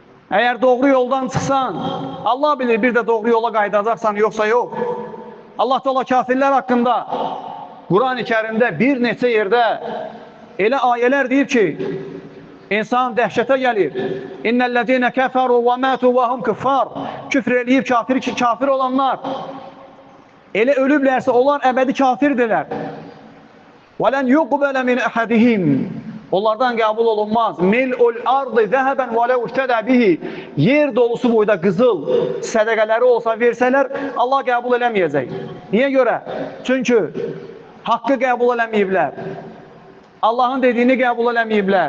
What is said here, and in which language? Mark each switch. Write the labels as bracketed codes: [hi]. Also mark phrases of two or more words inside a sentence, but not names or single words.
[az] Əgər doğru yoldan çıxsan, Allah bilir bir də doğru yola qayıdacaqsan, yoxsa yox. Allah Teala kafirlər haqqında Quran-ı Kərimdə bir neçə yerdə elə ayələr deyib ki, insan dəhşətə gəlir. [ar] إِنَّ الَّذِينَ كَفَرُوا وَمَاتُوا وَهُمْ كُفَّارٌ. [az] Küfr eləyib kafir olanlar elə ölüblərsə onlar əbədi kafirdirlər. [ar] وَلَنْ يُقْبَلَ مِنْ أَحَدِهِمْ [az] Onlardan qəbul olunmaz. [ar] مِلْءُ الْأَرْضِ ذَهَبًا وَلَوِ افْتَدَى بِهِ [az] Yer dolusu boyda qızıl sədəqələri olsa versələr, Allah qəbul eləməyəcək. Niyə görə? Çünki haqqı qəbul eləməyiblər. Allahın dediyini qəbul eləməyiblər.